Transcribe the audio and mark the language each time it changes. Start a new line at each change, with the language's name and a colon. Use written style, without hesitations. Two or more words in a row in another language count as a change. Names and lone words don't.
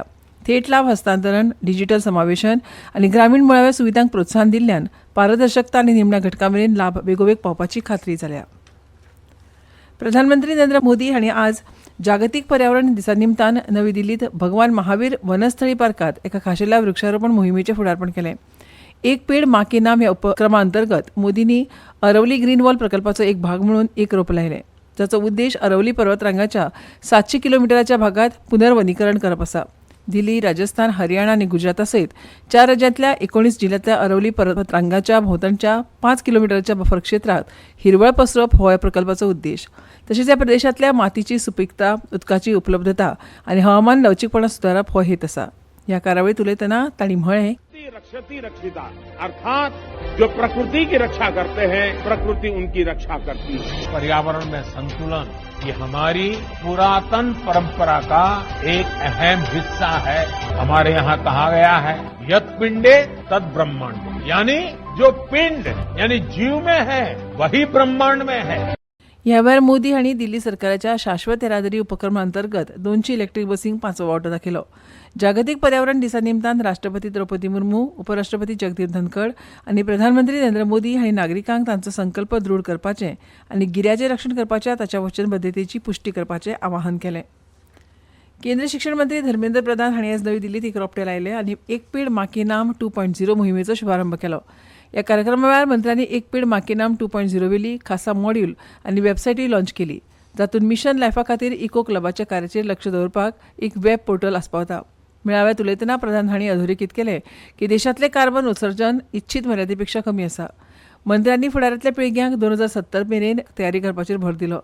Konkani: थेट लाभ हस्तांतरण, डिजिटल समावेशन आनी ग्रामीण मुळाव्या सुविधांक प्रोत्साहन दिल्ल्यान पारदर्शकता आनी निमण्या घटकां मेरेन लाभ बेगोबेग पावपाची खात्री जाल्या. प्रधानमंत्री नरेंद्र मोदी हांणी आज जागतीक पर्यावरण दिसा निमतान नवी दिल्लीत भगवान महावीर वनस्थळी पार्कात एका खाशेल्या वृक्षारोपण मोहिमेचें फुडारपण केलें. एक पेड माँ के नाम ह्या उपक्रमा अंतर्गत मोदींनी अरवली ग्रीन वॉल प्रकल्पाचो एक भाग म्हणून एक रोप लायलें, जाचो उद्देश अरवली पर्वतरांगाच्या 700 किलोमिटराच्या भागात पुनर्वनीकरण करप आसा. दिल्ली, राजस्थान, हरियाणा आनी गुजराता सयत 4 राज्यांतल्या 19 जिल्ल्यांतल्या अरवली पर्वतरांगाच्या भोंवतणच्या 5 किलोमिटराच्या बफर क्षेत्रात हिरवळ पसरवप हो ह्या प्रकल्पाचो उद्देश. तशेंच ह्या प्रदेशांतल्या मातीची सुपीकता, उदकाची उपलब्धता आनी हवामान लवचीकपणां सुदारप हो हेत आसा. ह्या कार्यावळीत उलयतना तांणी म्हळें,
Sanskrit: रक्षति रक्षिता
Hindi: अर्थात जो प्रकृति की रक्षा करते हैं, प्रकृति उनकी रक्षा करती है. पर्यावरण में संतुलन ये हमारी पुरातन परंपरा का एक अहम हिस्सा है. हमारे यहाँ कहा गया है,
Sanskrit: यत् पिंडे तद ब्रह्मांड,
Hindi: यानी जो पिंड यानी जीव में है वही ब्रह्मांड में है.
Konkani: ह्या वेळार मोदी हांणी दिल्ली सरकाराच्या शाश्वत येरादारी उपक्रमा अंतर्गत 200 इलेक्ट्रीक बसींक 5वो वांटो दाखयलो. जागतीक पर्यावरण दिसा निमतान राष्ट्रपती द्रौपदी मुर्मू, उपराष्ट्रपती जगदीप धनखड आनी प्रधानमंत्री नरेंद्र मोदी हांणी नागरिकांक तांचो संकल्प दृढ करपाचें आनी गिऱ्याचें रक्षण करपाच्या ताच्या वचनबद्धतेची पुष्टी करपाचें आवाहन केलें. केंद्र शिक्षण मंत्री धर्मेंद्र प्रधान हांणी आज नवी दिल्लीत एक रोपटें लायलें आनी एक पेड माँ के नाम 2.0 मोहिमेचो शुभारंभ केलो. ह्या कार्यक्रमा वेळार मंत्र्यांनी एक पेड माँ के नाम 2.0 वेली खासा मॉड्यूल आनी वेबसायटूय लॉन्च केली, जातूंत मिशन लायफा खातीर इको क्लबाच्या कार्याचेर लक्ष दवरपाक एक
English: web portal
Konkani: आस्पावता. मेळाव्यात उलयतना प्रधान हांणी अधोरेखीत केलें की देशांतलें कार्बन उत्सर्जन इच्छीत मर्यादेपेक्षा कमी आसा. मंत्र्यांनी फुडारांतल्या पिळग्यांक 2070 मेरेन तयारी करपाचेर भर दिलो.